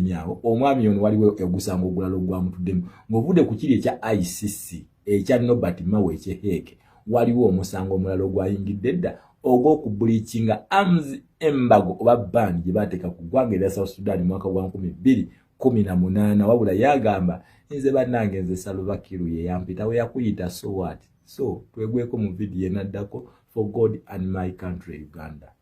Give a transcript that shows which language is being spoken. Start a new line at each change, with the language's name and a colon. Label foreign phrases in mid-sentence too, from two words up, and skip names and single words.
Ganda: yawo omwami ono waliwo egusango ogulalo gwa mutuddemu ng'ovudde ku kiri ekya ICC ekya Nobert Mawe ekyeheke waliwo omusango omulalo gwayingidde dda ogw'okubleachinga
English: arms embargo
Ganda: oba ban gye baateeka ku ggwanga erya South Sudan mwaka gwa 2018 wabula yagamba nze bannange nze Salva Kiir ye yampita we yakuyita
English: so what
Ganda: so twegweko mu video enaddako
English: for God and my country
Ganda: Uganda.